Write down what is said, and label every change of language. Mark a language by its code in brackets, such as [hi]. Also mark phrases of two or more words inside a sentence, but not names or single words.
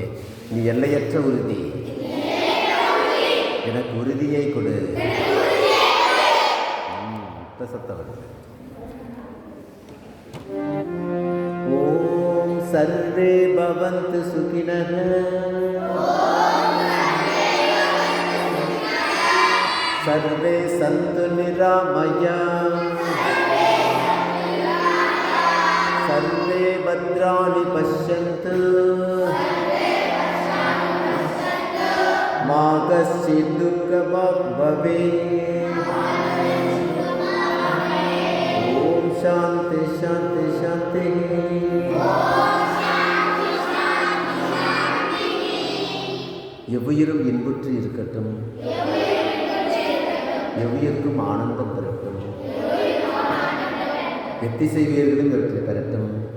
[ta] நீ எல்லையற்ற உறுதி, எனக்கு உறுதியை கொடு. இப்போ சத்தம் வருது. [sa] ॐ सर्वे भवन्तु सुखिनः सर्वे सन्तु निरामयाः सर्वे भद्राणि पश्यन्तु मा कश्चित् दुःखभाग् भवेत्। ॐ शान्ति शान्ति शान्तिः। [ta] எவ்வுயிரும் இன்புற்று இருக்கட்டும், எவ்வுயிர்க்கும் ஆனந்தம் பெறட்டும், எத்திசை வீரர்களும் வெற்றி பெறட்டும்.